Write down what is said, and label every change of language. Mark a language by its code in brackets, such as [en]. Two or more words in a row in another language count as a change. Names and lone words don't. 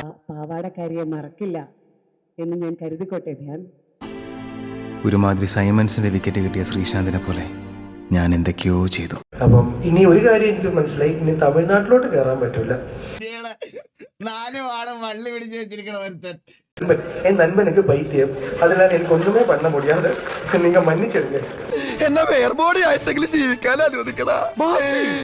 [ml] പാവാടക്കാരിയെ മറക്കില്ല എന്ന് ഞാൻ കരുതിക്കോട്ടെ. ധ്യാൻ ഒരുമാതിരി സൈമൺസിന്റെ വിക്കറ്റ് കിട്ടിയ ശ്രീശാന്തിനെ പോലെ ഞാൻ എന്തൊക്കെയോ ചെയ്തു. അപ്പം ഇനി ഒരു കാര്യം എനിക്ക് മനസ്സിലായി, ഇനി തമിഴ്നാട്ടിലോട്ട് കയറാൻ പറ്റൂല. 4 വാടം വള്ളി പിടിച്ച് വെച്ചിരിക്കണ ഒരുത്തൻ [ta] என் நண்பனுக்கு பைத்தியம், அதனால எனக்கு ஒண்ணுமே பண்ண முடியாது, நீங்க மன்னிச்சிடுங்க. [ml] എന്നെ വേർബോഡി ആയിട്ടെങ്കിലും ജീവിക്കാൻ അനുവദിക്കടാ.